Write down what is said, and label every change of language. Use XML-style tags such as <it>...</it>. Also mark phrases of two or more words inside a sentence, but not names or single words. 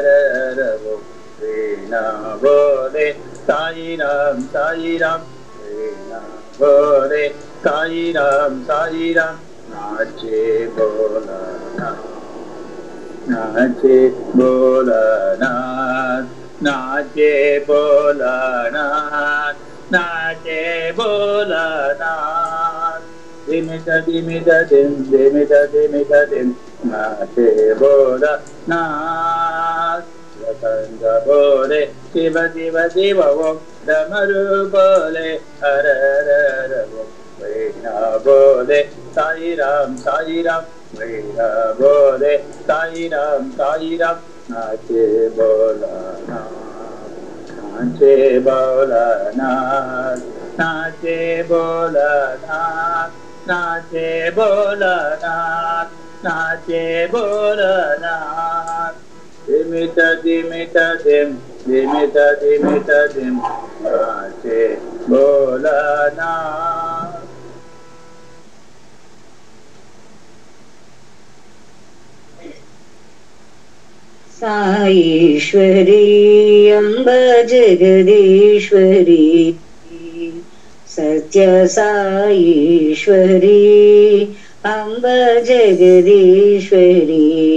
<hi>हर वो वीणा बोले साई राम वीणा बोले साई राम नाचे बोलना नाचे बोलना नाचे बोलना नाचे बोलना दिमित दिमित दिम दिमित दिमित दिम नाचे बोलना रतंग बोले शिव शिव शिव वो डमरू बोले हर हर हर वो वीणा बोले साई राम वीणा बोले साई राम नाचे बोलना नाचे बोलना नाचे बोलना नाचे बोलना नाचे बोलना दिमित दिमित दिम दिमित दिमित दिम नाचे बोलना</hi> <sa>साईश्वरी अम्ब जगदीश्वरी सत्य साईश्वरी अम्ब जगदीश्वरी</sa>